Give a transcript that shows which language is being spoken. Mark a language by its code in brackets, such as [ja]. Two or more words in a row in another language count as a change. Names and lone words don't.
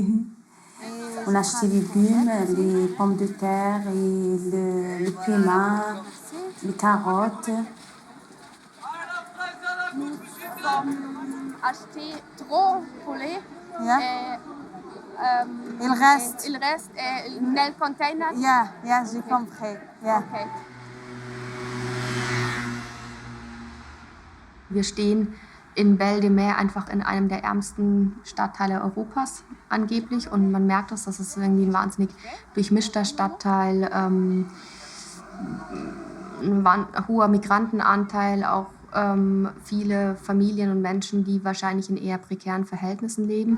[fr] On achète les légumes, les pommes de terre, et le piment, les carottes. Nous avons acheté trop poulet. Il reste. Il reste nel container. Yeah, j'ai compris. [en] Yeah. Okay. [de] Wir stehen in Belle de Mai einfach in einem der ärmsten Stadtteile Europas angeblich. Und man merkt das ist irgendwie ein wahnsinnig durchmischter Stadtteil, ein hoher Migrantenanteil, auch viele Familien und Menschen, die wahrscheinlich in eher prekären Verhältnissen leben.